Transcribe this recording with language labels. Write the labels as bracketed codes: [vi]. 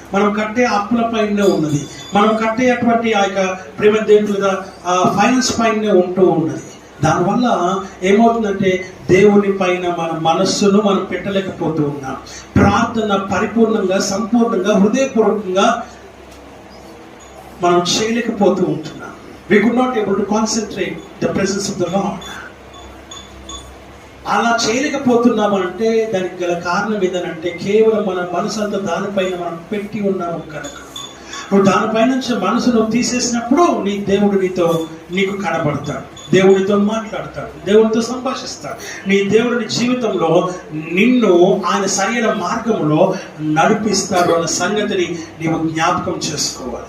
[te] మనం కట్టే అప్పుల పైనే ఉన్నది. మనం కట్టేటువంటి ఆ యొక్క ప్రేమదేవులుగా ఫైనాన్స్ పైనే ఉంటూ ఉన్నది. దానివల్ల ఏమవుతుందంటే దేవుని పైన మన మనస్సును మనం పెట్టలేకపోతూ ఉన్నాం. ప్రార్థన పరిపూర్ణంగా, సంపూర్ణంగా, హృదయపూర్వకంగా మనం చేయలేకపోతూ ఉంటున్నాం. [en] We could not able to concentrate the presence of the Lord. [te] అలా చేయలేకపోతున్నామంటే దానికి గల కారణం ఏదనంటే కేవలం మన మనసు అంతా దానిపైన మనం పెట్టి ఉన్నాము కనుక. నువ్వు దానిపైన నుంచి మనసును తీసేసినప్పుడు నీ దేవుడు నీకు కనబడతాడు. దేవుడితో మాట్లాడతాడు. దేవుడితో సంభాషిస్తాడు. నీ దేవుడి జీవితంలో నిన్ను ఆయన సరైన మార్గంలో నడిపిస్తాడు అన్న సంగతిని నీవు జ్ఞాపకం చేసుకోవాలి.